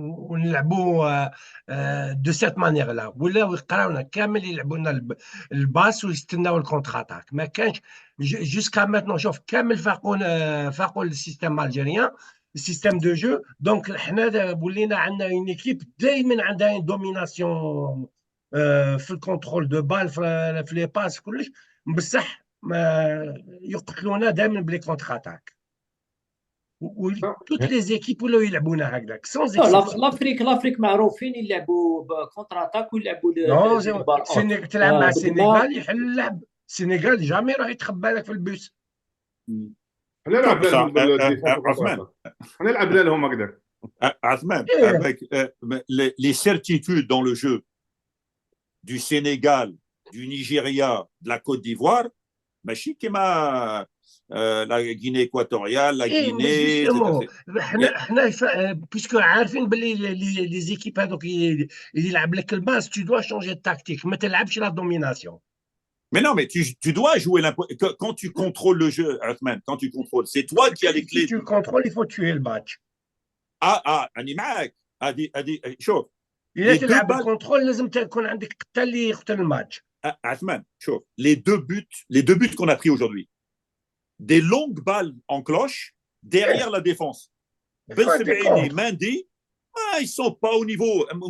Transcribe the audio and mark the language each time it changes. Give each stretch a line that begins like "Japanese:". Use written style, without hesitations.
Arabic: ونلعبوا دو سيت مانيير لا ولاو يقراونا كامل يلعبوا لنا الباس ويستناو الكونتر اتاك ما كانش جوسكا ماتنون شوف كامل فاقوا السيستم الجيريان السيستم دو جو دونك حنا ولينا عندنا اون ايكيب دائما عندها دوميناسيون في الكونترول دو بال في لي باس كلش بصح يقتلونا دائما بلي كونتر اتاك توت لي زيكيب ولاو يلعبونا هكذاك سون لافريك معروفين يلعبوا بكونتر اتاك ويلعبوا تلعب مع السنغال يحل اللعب السنغال جامي راح يتخبى لك في البوس حنا نلعب عثمان حنا نلعب لهم هكذاك
French: عثمان avec les certitudes dans le jeu du Sénégal du Nigeria de la Côte d'Ivoire
Arabic: ماشي كما لا غيني
French: اكواتوريال لا غيني
Arabic: حنا بيسكو عارفين باللي لي زيكيب هذوك يلعب لك الباس
French: tu dois changer de tactique
Arabic: ما تلعبش لا دوميناسيون
French: mais non mais tu dois jouer quand tu contrôles le jeu Othman quand tu contrôles c'est toi qui as les clés si tu le contrôles il faut tuer le match
Arabic: اني معاك هذه شوف اذا تلعب الكونترول لازم تكون عندك قتال اللي يقتل الماتش
French: Othman شوف les deux buts qu'on a pris aujourd'hui des longues balles en cloche derrière la défense. Ben Sebaini, Mendy, ils sont pas au niveau.